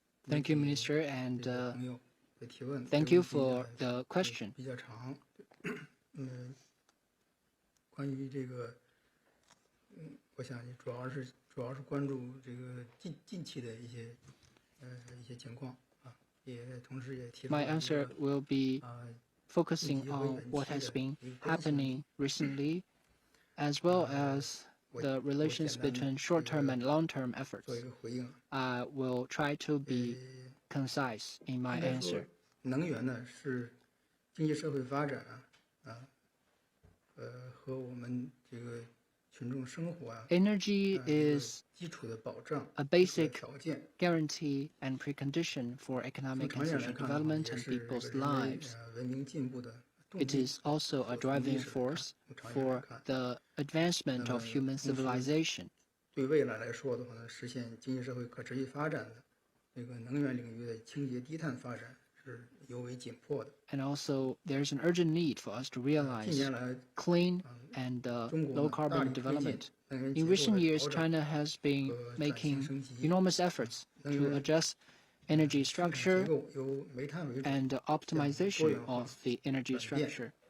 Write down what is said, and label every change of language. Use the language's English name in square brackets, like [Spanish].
[English] Thank you, Minister, and thank you for the question. [Chinese] 关于这个，我想主要是关注这个近期的一些情况啊，也同时也提到。 [English] My answer will be focusing on what has been happening recently, as well as the relations between short-term and long-term efforts. I will try to be concise in my answer. [Chinese] 能源呢是经济社会发展和我们这个群众生活 [English] Energy is [Chinese] 基础的保障 [English] a basic guarantee and precondition for economic and social development and people's lives. [Chinese] 文明进步的 [English] It is also a driving force for the advancement of human civilization. [Chinese] 对未来来说的话呢，实现经济社会可持续发展的这个能源领域的清洁低碳发展是尤为紧迫的。 [English] And also, there's an urgent need for us to realize clean and low carbon development. In recent years, China has been making enormous efforts to adjust energy structure and optimization of the energy structure.